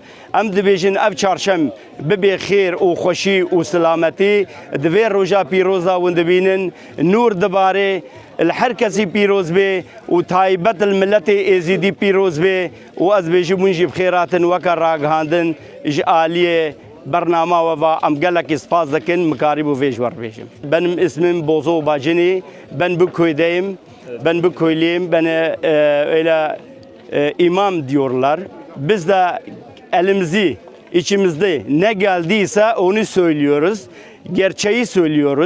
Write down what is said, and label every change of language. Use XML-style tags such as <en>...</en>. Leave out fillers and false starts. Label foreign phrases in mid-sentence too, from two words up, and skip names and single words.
<ku>Em dibêjin ev çarşem bibe xêr û xweşî û silametî di vê roja pîroza hûn dibînin, nûr dibarê li her kesî pîroz bê û taybet li milletê êzîdî pîroz bê û ez bêjim hûn jî bi xêratin weka ragihandin ji aliyê bernama ve em gelekî spas dikin mikarî bû vê ji we bêjim.</ku> <tr>Benim ismim Bozo Bacini, ben bu köydeyim, ben bu köylüyüm, beni öyle imam diyorlar. Biz de elimizi, içimizde ne geldiyse onu söylüyoruz, gerçeği söylüyoruz.</tr>